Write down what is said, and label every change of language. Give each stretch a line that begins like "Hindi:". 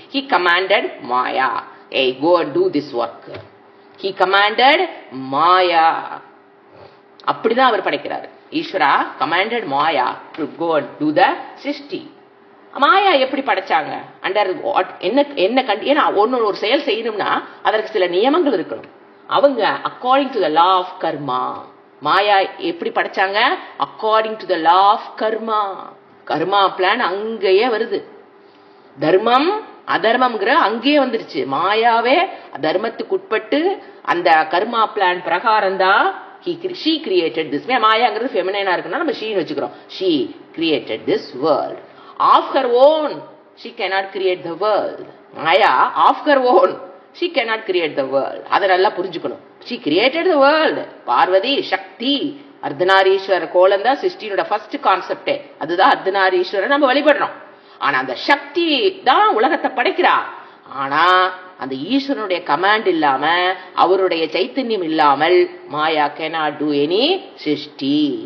English: he commanded Maya, hey go and do this work. he commanded Maya.
Tamil: அப்படிதான் அவர் படைக்கிறார்.
English: Ishwara commanded Maya to go and do the srishti.
Tamil: மாயா எப்படி படைச்சாங்க? Under என்ன என்ன ஏன்னா ஒன்னு ஒரு செயல் செய்யணும்னா அதற்கு சில நியமங்கள் இருக்கணும்.
English: அவங்க according to the law of karma.
Tamil: மாயா எப்படி படைச்சாங்க?
English: According to the law of karma. Karma plan
Tamil: அங்கேயே வருது. தர்மம் அதர்மம்ங்கிற அங்கேயே வந்துருச்சு. மாயாவே தர்மத்துக்கு உட்பட்டு அந்த கர்மா பிளான் பிரகாரம் தான்
English: she created this.
Tamil: மாயாங்கிறது ஃபெமினைனா இருக்குன்னா நம்ம ஷீன்னு வச்சுக்கிறோம்.
English: she created this world of her own. she cannot create the world. Maya of her own she cannot create the world.
Tamil: அதை நல்லா புரிஞ்சுக்கணும்.
English: she created the world.
Tamil: Parvati சக்தி அர்த்தநாரீஸ்வரர் கோலம் தான் சிருஷ்டியோட ஃபர்ஸ்ட் கான்செப்டே. அதுதான் அர்த்தநாரீஸ்வரர் நம்ம வழிபடுறோம். ஆனா அந்த சக்தி தான் உலகத்தை படைக்கிறா. ஆனா அந்த ஈஸ்வரனுடைய கமாண்ட் இல்லாம அவருடைய சைத்தன்யம் இல்லாமல் மாயா
English: cannot do any
Tamil: சிருஷ்டி.